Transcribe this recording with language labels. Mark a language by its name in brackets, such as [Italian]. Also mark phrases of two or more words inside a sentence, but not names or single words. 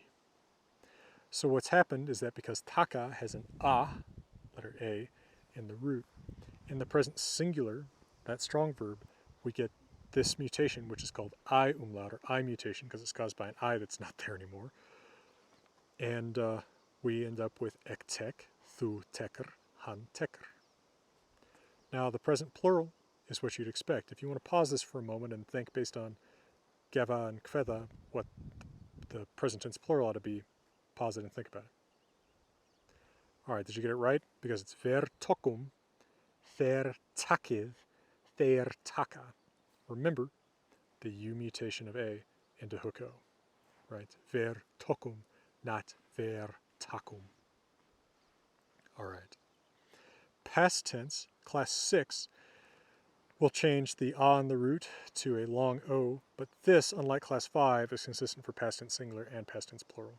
[English] So what's happened is that because taka has an a, letter a, in the root, in the present singular, that strong verb, we get this mutation, which is called I umlaut, or I mutation, because it's caused by an I that's not there anymore. And we end up with [Old Norse] ek tek, thu teker, han teker. [English] Now, the present plural is what you'd expect. If you want to pause this for a moment and think based on geva and kveda, what the present tense plural ought to be, pause it and think about it. All right, did you get it right? Because it's [Old Norse] ver tokum, ther takid, ther taka. [English] Remember the U mutation of A into hook O, right? [Old Norse] Ver tokum, [English] not [Old Norse] ver takum. [English] All right. Past tense, class 6, will change the A in the root to a long O, but this, unlike class 5, is consistent for past tense singular and past tense plural.